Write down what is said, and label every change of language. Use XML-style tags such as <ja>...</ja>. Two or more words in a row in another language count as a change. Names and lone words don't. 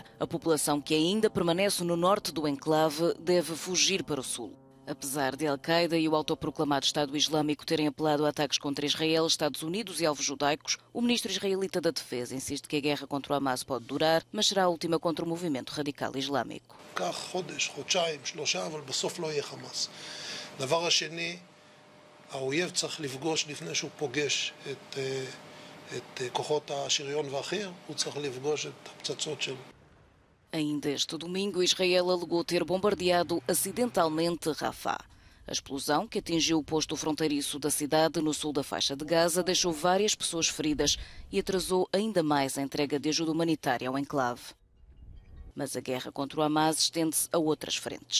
<pt>A população que ainda permanece no norte do enclave deve fugir para o sul. Apesar de Al-Qaeda e o autoproclamado Estado Islâmico terem apelado a ataques contra Israel, Estados Unidos e alvos judaicos, o ministro israelita da Defesa insiste que a guerra contra o Hamas pode durar, mas será a última contra o movimento radical islâmico.</pt> <he>האויב צריך לפגוש לפני שהוא פוגש את כוחות השריון והחי"ר, הוא צריך לפגוש את הפצצות שלו.</he> <pt>Ainda este domingo, Israel alegou ter bombardeado acidentalmente Rafah. A explosão, que atingiu o posto fronteiriço da cidade no sul da faixa de Gaza, deixou várias pessoas feridas e atrasou ainda mais a entrega de ajuda humanitária ao enclave. Mas a guerra contra o Hamas estende-se a outras frentes.</pt>